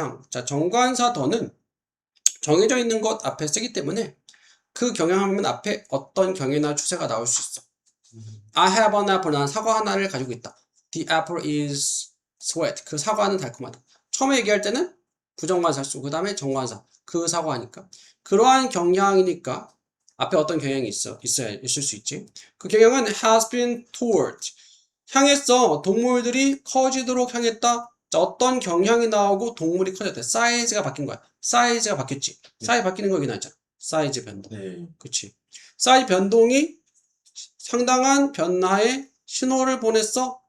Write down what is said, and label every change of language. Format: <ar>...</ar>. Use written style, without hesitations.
<ko>자, 정관사 더는 정해져 있는 것 앞에 쓰기 때문에 그 경향하면 앞에 어떤 경위나 추세가 나올 수 있어.</ko> <en>I have an apple.</en> <ko>난 사과 하나를 가지고 있다.</ko> <en>The apple is sweet.</en> <ko>그 사과는 달콤하다. 처음에 얘기할 때는 부정관사 쓰고 그 다음에 정관사. 그 사과니까. 그러한 경향이니까 앞에 어떤 경향이 있을 수 있지. 그 경향은</ko> <en>has been toward.</en> <ko>향했어. 동물들이 커지도록 향했다. 자, 어떤 경향이 나오고 동물이 커졌대. 사이즈가 바뀐 거야. 사이즈가 바뀌었지. 사이즈 바뀌는 거 여기 나있잖아. 사이즈 변동. 네. 그치. 사이즈 변동이 상당한 변화에 신호를 보냈어.</ko>